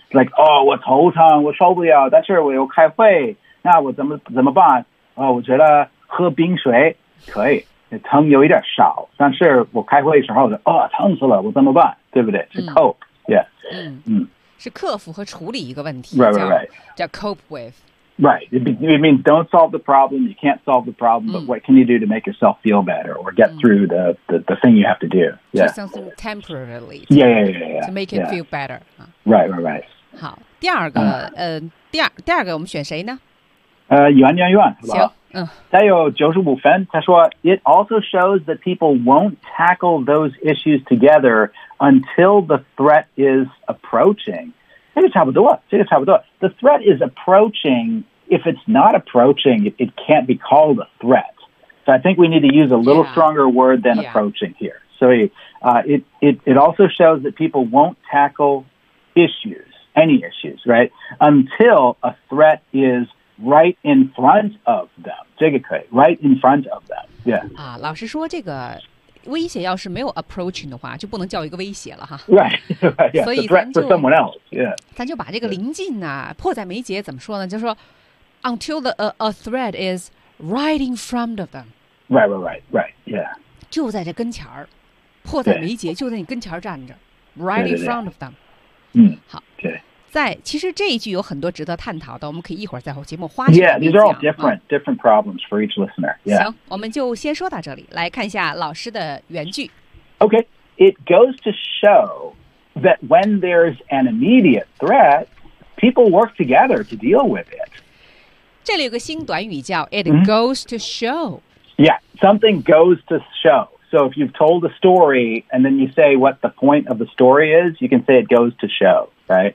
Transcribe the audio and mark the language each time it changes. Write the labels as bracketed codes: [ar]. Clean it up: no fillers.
[en] Like, [zh] 哦我头疼我受不了但是我又开会那我怎么办哦我觉得喝冰水可以疼有一点少但是我开会的时候哦疼死了我怎么办对不对是 cope,、yeah. 是克服和处理一个问题叫 [en] cope with Right, it means don't solve the problem You can't solve the problem But what can you do to make yourself feel better Or get through the thing you have to do、 yeah. Just something temporarily yeah, To make it feel better Right [zh] 好第二个、第二个我们选谁呢袁是吧行他有95分他说 [en] It also shows that people won't tackle those issues together Until the threat is approaching [zh] 这个差不多 [en] The threat is approaching If it's not approaching It can't be called a threat So I think we need to use a little stronger word than approaching here So it also shows that people won't tackle issues Any issues, right? Until a threat isIs right in front of them. [zh] 这个可以 [en] right in front of them. Yeah. [zh] 老实说这个威胁要是没有 approaching 的话就不能叫一个威胁了哈。 [en] Right. Yeah, [zh] 所以咱就 [en] the threat for someone else. Yeah. [zh] 咱就把这个临近啊迫在眉睫怎么说呢就说 [en] until a threat is right in front of them. Right. Yeah. [zh] 就在这跟前迫在眉睫就在你跟前站着 [en] right in front of them. [zh] 好。对。在其实这一句有很多值得探讨的，我们可以一会儿在后节目花时间讲。 [en] Yeah, these are all different problems for each listener. Yeah. [zh] 行，我们就先说到这里，来看一下老师的原句。 [en] Okay, it goes to show that when there's an immediate threat, people work together to deal with it. [zh] 这里有个新短语叫 it goes to show. [en] Yeah, something goes to show. So if you've told a story and then you say what the point of the story is, you can say it goes to show, right?